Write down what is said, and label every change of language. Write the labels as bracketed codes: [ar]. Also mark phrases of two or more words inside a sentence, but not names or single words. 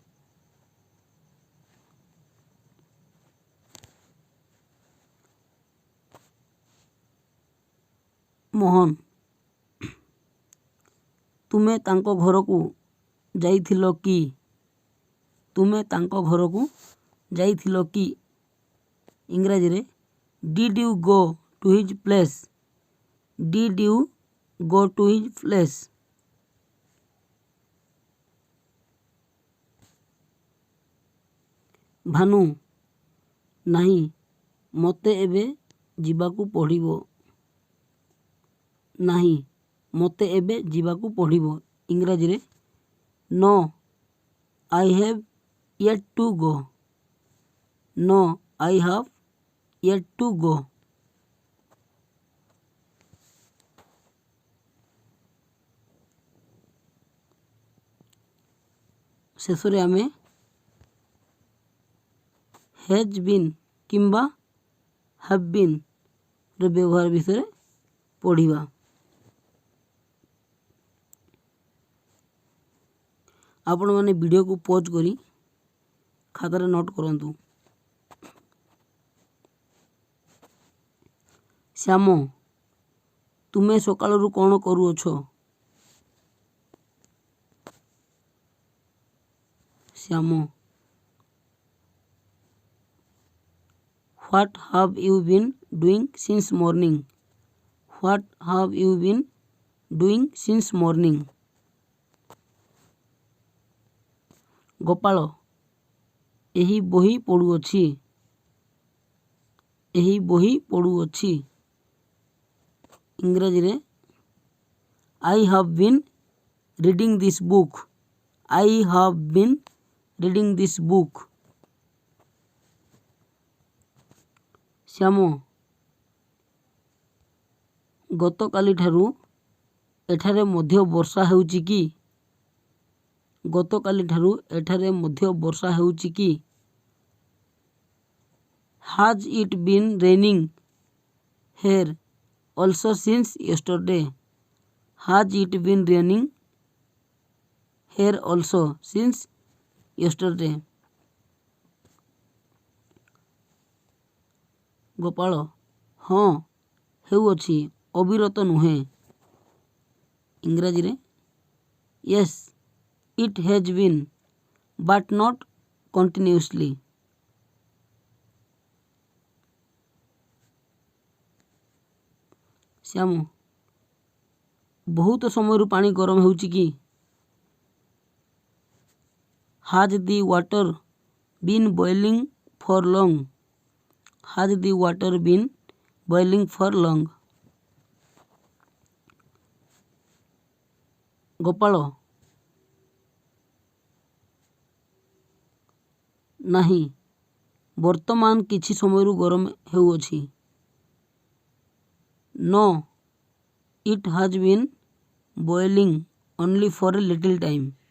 [or] ମୋହନ ତୁମେ ତାଙ୍କ ଘର କୁ ଯାଇଥିଲ କି ତୁମେ ତାଙ୍କ ଘର କୁ ଯାଇଥିଲ କି ଇଂରାଜୀ ରେ [en] did you go to his place Did you go to his place? [or] ଭାନୁ ନାହିଁ ମୋତେ ଏବେ ଯିବାକୁ ପଡ଼ିବ। ନାହିଁ ମୋତେ ଏବେ ଯିବାକୁ ପଡ଼ିବ। [en] ଇଂରାଜୀରେ No, I have yet to go. No, I have yet to go. [or] ଶେଷରେ ଆମେ [en] has been [or] କିମ୍ବା [en] have been [or] ର ବ୍ୟବହାର ବିଷୟରେ ପଢ଼ିବା। ଆପଣମାନେ ଭିଡ଼ିଓକୁ ପଜ୍ କରି ଖାତାରେ ନୋଟ୍ କରନ୍ତୁ। ଶ୍ୟାମ ତୁମେ ସକାଳରୁ କ'ଣ କରୁଅଛ? [en] ଶ୍ୟାମ What have you been doing since morning? What have you been doing since morning? [or] ଗୋପାଳ ଏହି ବହି ପଢ଼ୁଅଛି। ଏହି ବହି ପଢ଼ୁଅଛି। ଇଂରାଜୀରେ I have been reading this book. [en] I have been reading this book. [or] ଶ୍ୟାମ ଗତକାଲିଠାରୁ ଏଠାରେ ମଧ୍ୟ ବର୍ଷା ହେଉଛି କି? ଗତକାଲିଠାରୁ ଏଠାରେ ମଧ୍ୟ ବର୍ଷା ହେଉଛି କି? [en] Has it been raining here also since yesterday? Has it been raining here also since yesterday? [or] ଗୋପାଳ ହଁ ହେଉଅଛି ଅବିରତ ନୁହେଁ। [en] ଇଂରାଜୀରେ Yes, it has been but not continuously. [or] ଶ୍ୟାମ ବହୁତ ସମୟରୁ ପାଣି ଗରମ ହେଉଛି କି? [en] Has the water been boiling for long? Has the water been boiling for long? [or] ଗୋପାଳ ନାହିଁ ବର୍ତ୍ତମାନ କିଛି ସମୟରୁ ଗରମ ହେଉଅଛି। [en] No, it has been boiling only for a little time.